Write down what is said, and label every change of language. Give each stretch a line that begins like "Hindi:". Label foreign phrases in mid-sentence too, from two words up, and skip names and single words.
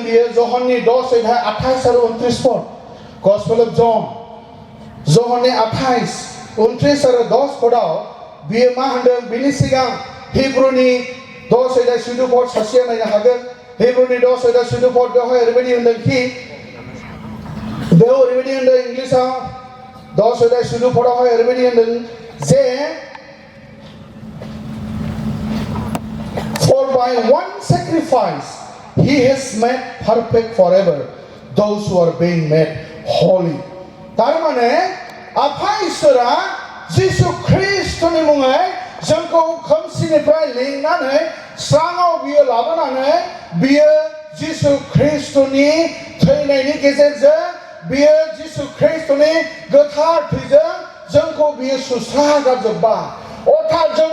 Bodo: बियो जहननि 10:28 आरो 29 पद
English: Gospel of
Bodo: जहननि 28 29 आरो 10 पदाव बियो मा होनदों बिनि सिगां हिब्रुनि 10:14 पद सासेया नायनो हागोन हिब्रुनि 10:14 पद बेवहाय ओरैबायदि होनदों कि बेयाव ओरैबायदि होनदों इंलिसाव 10:14 पदावहाय ओरैबायदि होनदों जे
English: for by one sacrifice he has made perfect forever those who are being made holy
Bodo: तारमाने आफा इसोरा जिसु ख्रिस्टनि मुङै जोंखौ खोमसिनिफ्राय लिंनानै स्राङाव बियो लाबोनानै बियो जिसु ख्रिस्टनि थैनायनि गेजेरजों बियो जिसु ख्रिस्टनि गोथार थैजों जोंखौ बियो सुस्रागारजोब्बाय अर्थात जों